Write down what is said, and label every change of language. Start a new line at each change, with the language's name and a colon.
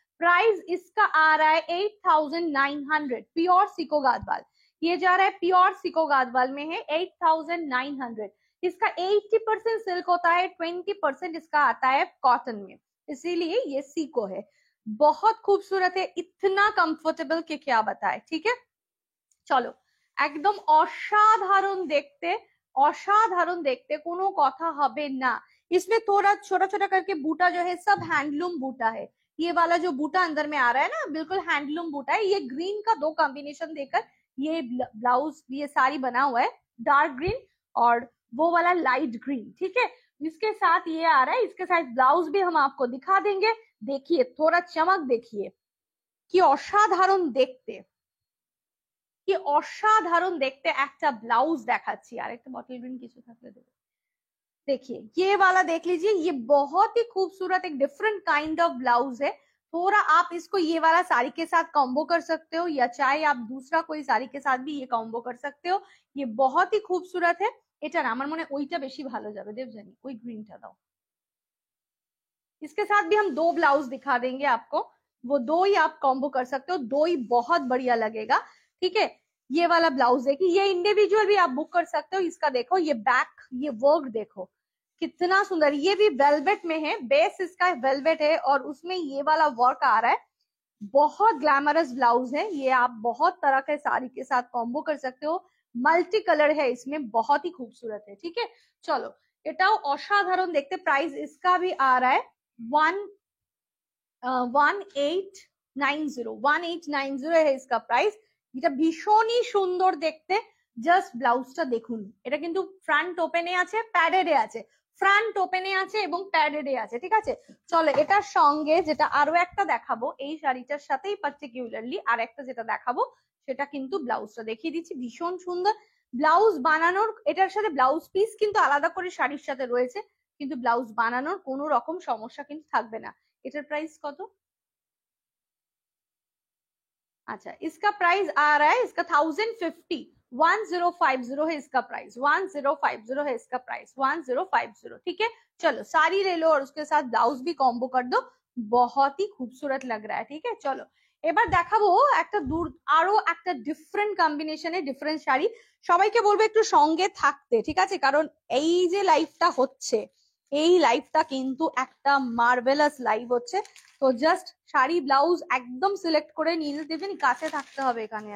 Hindi: Price इसका आ रहा है 8900, प्योर सिको गादवाल। ये जा रहा है प्योर सिको गादवाल में है 8900। इसका 80% सिल्क होता है, 20% इसका आता है कॉटन में, इसीलिए ये सीको है। बहुत खूबसूरत है, इतना कंफर्टेबल के क्या बताए। ठीक है, चलो,
Bangla: একদম অসাধারণ দেখতে,
Hindi: অসাধাरण देखते,
Bangla: কোনো কথা হবে না।
Hindi: इसमें थोड़ा छोटा छोटा करके बूटा जो है सब हैंडलूम बूटा है। ये वाला जो बूटा अंदर में आ रहा है ना, बिल्कुल हैंडलूम बूटा है। ये ग्रीन का दो कॉम्बिनेशन देकर ये ब्लाउज, ये साड़ी बना हुआ है, डार्क ग्रीन और वो वाला लाइट ग्रीन। ठीक है, इसके साथ ये आ रहा है, इसके साथ ब्लाउज भी हम आपको दिखा देंगे। देखिए थोड़ा चमक देखिए, कि
Bangla: অসাধারণ দেখতে, কি অসাধারণ দেখতে একটা ব্লাউজ দেখাচ্ছি। আর একটা বটল গ্রিন কিছু থাকলে দেবে।
Hindi: देखिए ये वाला देख लीजिए, ये बहुत ही खूबसूरत एक डिफरेंट काइंड ऑफ ब्लाउज है। थोड़ा आप इसको ये वाला साड़ी के साथ कॉम्बो कर सकते हो, या चाहे आप दूसरा कोई साड़ी के साथ भी ये कॉम्बो कर सकते हो। ये बहुत ही खूबसूरत है।
Bangla: এটা না, আমার মনে হয় ওইটা বেশি ভালো যাবে দেবজানি, ওই গ্রিনটা দাও।
Hindi: इसके साथ भी हम दो ब्लाउज दिखा देंगे आपको, वो दो ही आप कॉम्बो कर सकते हो, दो ही बहुत बढ़िया लगेगा। ठीक है, ये वाला ब्लाउज है कि ये इंडिविजुअल भी आप बुक कर सकते हो। इसका देखो ये बैक, ये वर्क देखो कितना सुंदर, ये भी वेलवेट में है, बेस इसका वेलवेट है और उसमें ये वाला वर्क आ रहा है। बहुत ग्लैमरस ब्लाउज है ये, आप बहुत तरह के साड़ी के साथ कॉम्बो कर सकते हो। मल्टी कलर है इसमें, बहुत ही खूबसूरत है। ठीक है, चलो
Bangla: এটাও অসাধারণ দেখতে।
Hindi: प्राइस इसका भी आ रहा है 1890 है इसका प्राइस।
Bangla: এটা ভীষণই সুন্দর দেখতে। জাস্ট ব্লাউজটা দেখুন, এটা কিন্তু ফ্রন্ট ওপেনে আছে, প্যাডেডে আছে, ফ্রন্ট ওপেনে আছে এবং প্যাডেডে আছে। ঠিক আছে, চলো এটার সঙ্গে যেটা আরো একটা দেখাবো, এই শাড়িটার সাথেই পার্টিকুলারলি আর একটা যেটা দেখাবো সেটা কিন্তু ব্লাউজটা দেখিয়ে দিচ্ছি, ভীষণ সুন্দর ব্লাউজ বানানোর। এটার সাথে ব্লাউজ পিস কিন্তু আলাদা করে শাড়ির সাথে রয়েছে, কিন্তু ব্লাউজ বানানোর কোনো রকম সমস্যা কিন্তু থাকবে না। এটার প্রাইস কত?
Hindi: अच्छा, इसका प्राइस आ रहा है इसका 1050, 1050 है इसका प्राइस, 1050 है इसका प्राइस, 1050। ठीक है, चलो साड़ी ले लो और उसके साथ ब्लाउज भी कॉम्बो कर दो, बहुत ही खूबसूरत लग रहा है। ठीक है, चलो
Bangla: এবার দেখাবো একটা আরো একটা ডিফারেন্ট কম্বিনেশনে ডিফারেন্ট শাড়ি। সবাইকে বলবো একটু সঙ্গে থাকতে, ঠিক আছে, কারণ এই যে লাইভটা হচ্ছে, এই লাইভটা কিন্তু একটা মার্ভেলাস লাইভ হচ্ছে। তো জাস্ট শাড়ি ব্লাউজ একদম সিলেক্ট করে নিয়ে দেবেন, কাছে থাকতে হবে এখানে।